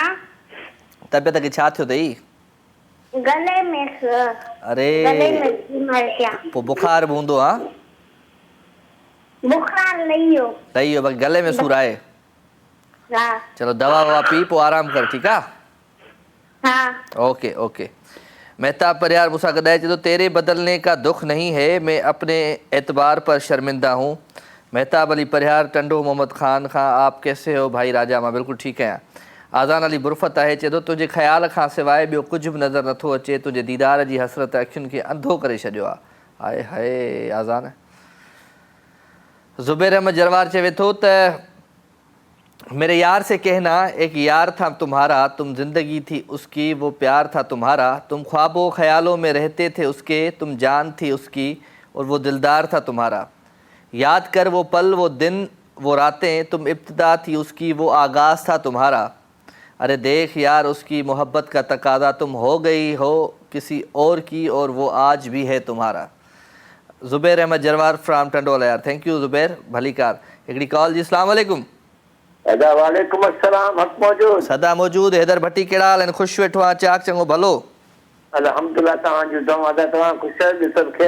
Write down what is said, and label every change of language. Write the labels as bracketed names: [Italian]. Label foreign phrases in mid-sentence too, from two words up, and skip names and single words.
[Sindhi] तबियत खे छा थियो अथई? गले में अरे पोइ बुखार बि हूंदो? हा बुखार लही वियो बाक़ी गले में सूर आहे? हा। चलो दवा ववा पी पोइ आराम कर, ठीकु आहे? हाँ। ओके ओके। मेहताब परियार मूंसां गॾु आहे। चए थो [Hindi] तेरे बदलने का दुख नहीं है, मैं अपने एतबार पर शर्मिंदा हूँ। मेहताब अली परियार टंडो मोहम्मद ख़ान खां आप कैसे हो भाई राजा? [Sindhi] मां बिल्कुलु ठीकु आहियां। आज़ान अली बुरफ़त आहे। चए थो तुंहिंजे ख़्याल खां सवाइ ॿियो कुझु बि नज़र नथो अचे, तुंहिंजे दीदार जी हसरत अखियुनि खे अंधो करे छॾियो आहे। हाय हाय आज़ान। [Hindi] ज़ुबैर अहमद जरवार [Sindhi] चवे थो त [Hindi] मेरे यार से कहना, एक यार था तुम्हारा, तुम जिंदगी थी उसकी, वो प्यार था तुम्हारा, तुम ख्वाबों ख्यालों में रहते थे उसके, तुम जान थी उसकी और वो दिलदार था तुम्हारा। याद कर वो पल, वो दिन, वो रातें, तुम इब्तिदा थी उसकी, वो आगाज़ था तुम्हारा। अरे देख यार उसकी मोहब्बत का तकादा, तुम हो गई हो किसी और की और वो आज भी है तुम्हारा। ज़ुबैर अहमद जरवार फ्राम टंडोला यार। [English] thank you [Sindhi] ज़ुबैर, भली कार। हिकिड़ी कॉल जी। [Arabic] السلام عليكم. وعليكم السلام. [Sindhi] हक़ मौजूद? सदा मौजूद। हैदर भट्टी कहिड़ा हाल आहिनि? ख़ुशि वेठो आहे? चाक चङो भलो? अल्हम्दुलिल्लाह। तव्हांजो दुआ अदा। तव्हां ख़ुशि आहियो? सभु ख़ैर?